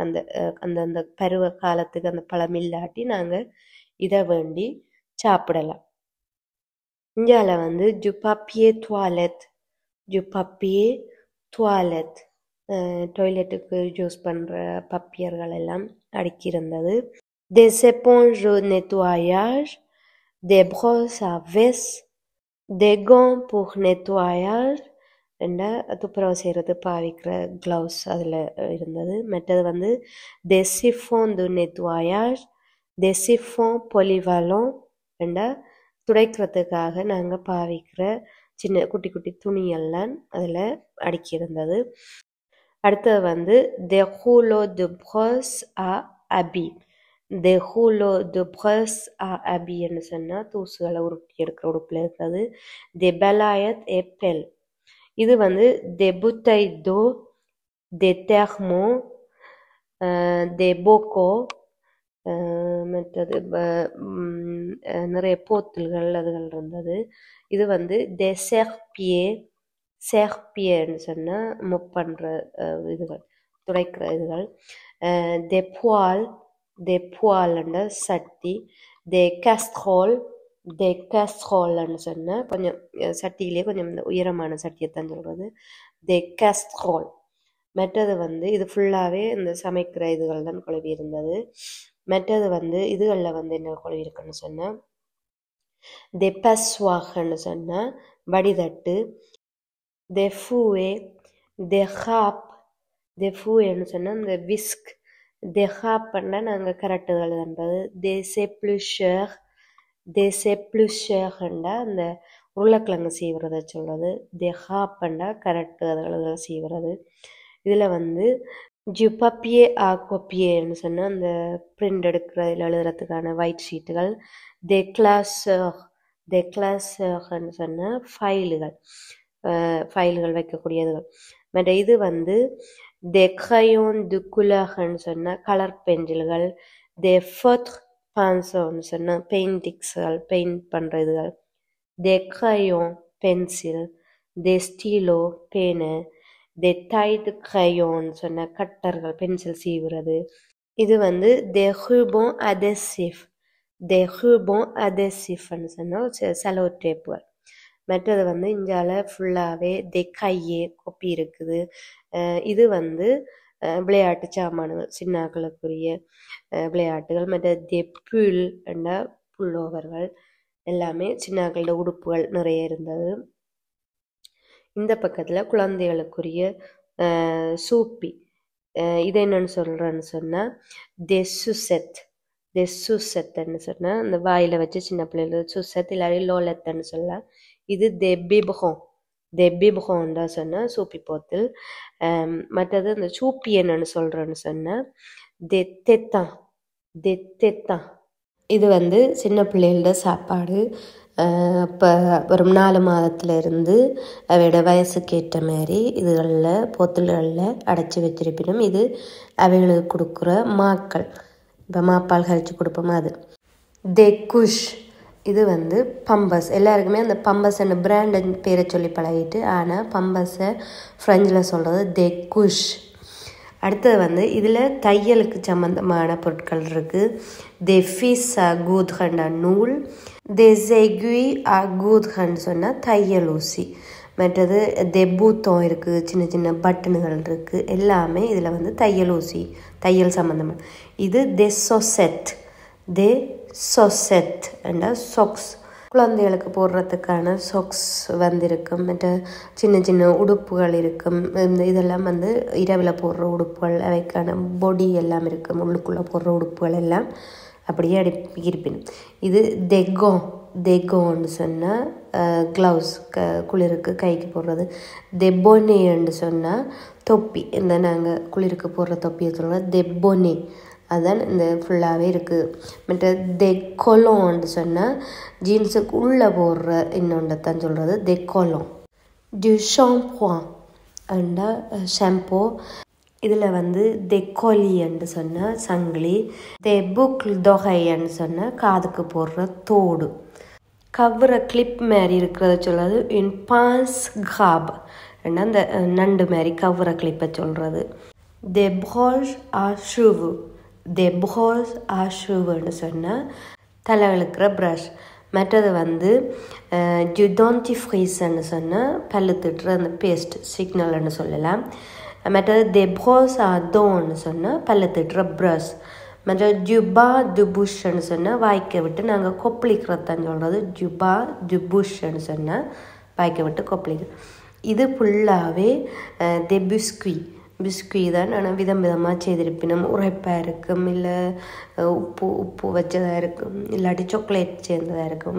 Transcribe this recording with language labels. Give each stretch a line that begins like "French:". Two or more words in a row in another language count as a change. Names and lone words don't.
Tamil: அந்த அந்த அந்த பருவ காலத்துக்கு அந்த பழம் இல்லாட்டி நாங்கள் இதை வேண்டி சாப்பிடலாம். இந்தியாவில் வந்து
French: du papier
Tamil: டுவாலெட் டாய்லெட்டுக்கு யூஸ் பண்ணுற பப்பியர்கள் எல்லாம் அடுக்கி இருந்தது.
French: des éponges de nettoyage, des brosses à veste, des gants pour nettoyage
Tamil: என்ற துப்புரவு செய்கிறது பாவிக்கிற க்ளவுஸ் அதில் இருந்தது. மற்றது வந்து
French: des chiffons de nettoyage, des chiffons polyvalents
Tamil: என்ற துடைக்கிறதுக்காக நாங்கள் பாவிக்கிற சின்ன குட்டி குட்டி துணியெல்லாம் அதில் அடுக்கியிருந்தது. அடுத்தது வந்து
French: des rouleaux de brosse à habits, des rouleaux de brosse à habits
Tamil: என்று சொன்னால் தூசுகளை உருட்டி எடுக்கிற உடுப்பில் இருக்கிறது.
French: des balayettes et pelles,
Tamil: இது வந்து
French: des bouteilles d'eau, des thermos, des bocaux,
Tamil: மற்றது நிறைய போத்தல்கள் அதுகள் இருந்தது. இது வந்து
French: des serpillers,
Tamil: serpillers சொன்னால் மொப் பண்ணுற இதுகள் துடைக்கிற இதுகள்.
French: des poêles, des poêles சட்டி. des casseroles, des casseroles
Tamil: சொன்னால் கொஞ்சம் சட்டியிலே கொஞ்சம் உயரமான சட்டியைத்தான் சொல்கிறது.
French: des casseroles.
Tamil: மற்றது வந்து இது ஃபுல்லாகவே இந்த சமைக்கிற இதுகள் தான் குழவி இருந்தது. மற்றது வந்து இதுகளில் வந்து என்ன குழவி இருக்குன்னு சொன்னால்
French: des passoires
Tamil: சொன்னால் வடிதட்டு.
French: des fouets, des râpes, des fouets
Tamil: சொன்னால் இந்த விஸ்க்.
French: des râpes
Tamil: நாங்கள் கரட்டுகள்ன்றது.
French: des éplucheurs, des éplucheurs
Tamil: அந்த உருளைக்கிழங்கு சீவுறதை சொல்கிறது.
French: des râpes
Tamil: கரட்டு அதுகளை சீவுறது. இதில் வந்து
French: du papier à copier
Tamil: சொன்னால் அந்த பிரிண்ட் எடுக்கிற இதில் எழுதுறதுக்கான ஒயிட் ஷீட்டுகள்.
French: des classeurs, des classeurs
Tamil: சொன்னால் ஃபைல்கள் வைக்கக்கூடியதுகள். மற்ற இது வந்து
French: des crayons de couleur
Tamil: சொன்னால் கலர் பென்சில்கள்.
French: des feutres pinceaux
Tamil: சொன்னால் பெயிண்டிங்ஸ்கள் பெயிண்ட் பண்ணுற இதுகள்.
French: des crayons பென்சில். des stylos பேனு. des tailles de crayon
Tamil: சொன்னால் கட்டர்கள் பென்சில் சீவுறது. இது வந்து
French: des rubans adhésifs, des rubans adhésifs
Tamil: சொன்னால் செலோ டேப்புகள். மற்றது வந்து இந்தியாவில் ஃபுல்லாகவே
French: des cahiers
Tamil: கொப்பி இருக்குது. இது வந்து விளையாட்டு சாமான்கள் சின்னாக்களுக்குரிய விளையாட்டுகள். மற்ற
French: des pulls
Tamil: என்ற புல்லோவர்கள் எல்லாமே சின்னாக்களோட உடுப்புகள் நிறைய இருந்தது. இந்த பக்கத்தில் குழந்தைகளுக்குரிய சூப்பி. இது என்னன்னு சொல்கிறேன்னு சொன்னால்
French: des sucettes, des sucettes
Tamil: சொன்னால் அந்த வாயில் வச்சு சின்ன பிள்ளைகள் சுசெத் இல்லாட்டி லோலெத்துன்னு சொல்லலாம்.
French: இது des biberons, des biberons
Tamil: சொன்னால் சூப்பி போத்தல். மற்றது அந்த சூப்பி என்னன்னு சொல்கிறேன்னு சொன்னால்
French: des tétans, des tétans.
Tamil: இது வந்து சின்ன பிள்ளைகளோட சாப்பாடு. இப்போ ஒரு 4 மாதத்தில் இருந்து அவையோட வயசுக்கு ஏற்ற மாதிரி இதுகளில் போத்தல்களில் அடைச்சி வச்சிருப்பினும் இது அவைகளுக்கு கொடுக்குற மாக்கள். இப்போ மாப்பால் கரைச்சி கொடுப்போமா அது.
French: des couches,
Tamil: இது வந்து பம்பஸ். எல்லாருக்குமே அந்த பம்பஸ் என்ன பிராண்ட் பேரை சொல்லி பழகிட்டு, ஆனால் பம்பஸை ஃப்ரெஞ்சில் சொல்கிறது
French: des couches.
Tamil: அடுத்தது வந்து இதில் தையலுக்கு சம்மந்தமான பொருட்கள் இருக்குது.
French: des fils à coudre நூல். des aiguilles à coudre
Tamil: சொன்னால் தையல் ஊசி. மற்றது
French: des boutons
Tamil: இருக்குது, சின்ன சின்ன பட்டனுகள் இருக்குது. எல்லாமே இதில் வந்து தையல் ஊசி தையல் சம்மந்தமாக.
French: இது des chaussettes, des chaussettes சொக்ஸ்.
Tamil: குழந்தைகளுக்கு போடுறதுக்கான சொக்ஸ் வந்திருக்கும். மற்ற சின்ன சின்ன உடுப்புகள் இருக்கும். இந்த இதெல்லாம் வந்து இரவில் போடுற உடுப்புகள் அவைக்கான பொடி எல்லாம் இருக்கும். உள்ளுக்குள்ளே போடுற உடுப்புகள் எல்லாம் அப்படியே இருப்பினும். இது தெகோன்னு சொன்னால் க்ளவுஸ் குளிருக்கு கைக்கு போடுறது. தெபொனேன்னு சொன்னால் தொப்பி. இந்த நாங்கள் குளிருக்கு போடுற தொப்பியை சொல்கிறோம் தெபொனே. அதுதான் இந்த ஃபுல்லாகவே இருக்குது. மற்ற தெக்கொலோன்னு சொன்னால் ஜீன்ஸுக்கு உள்ளே போடுற இன்னொன்றத்தான் சொல்கிறது தெக்கொலோன்.
French: du shampoing
Tamil: அண்டா ஷாம்போ. இதில் வந்து தெக்கொலின்னு சொன்னால் சங்கிலி.
French: boucle d'oreille
Tamil: சொன்னால் காதுக்கு போடுற தோடு. கவ்வுற கிளிப் மாதிரி இருக்கிறத சொல்கிறது
French: une pince grabe
Tamil: அந்த நண்டு மாதிரி கவ்வுற கிளிப்பை சொல்கிறது.
French: des broches à cheveux, des broches à cheveux
Tamil: சொன்னால் தலை இழுக்கிற ப்ரஷ். மற்றது வந்து
French: du dentifrice
Tamil: சொன்னால் பல்லு திட்டுற அந்த பேஸ்ட் சிக்னல்னு சொல்லலாம். மற்றது
French: des brosses à dents
Tamil: சொன்னால் பல்லு திட்டுற ப்ரஷ். மற்ற ஜுபா துபுஷ்ன்னு சொன்னால் வாய்க்க விட்டு நாங்கள் கொப்பளிக்கிறதான் சொல்கிறது. ஜுபா துபுஷ்ன்னு சொன்னால் வாய்க்க விட்டு கொப்பளிக்கிறது. இது ஃபுல்லாகவே பிஸ்குவி தான். ஆனால் விதம் விதமாக செய்திருப்பினும் உரைப்பாக இருக்கும், இல்லை உப்பு வச்சதாக இருக்கும், இல்லாட்டி சாக்லேட் சேர்ந்ததாக இருக்கும்.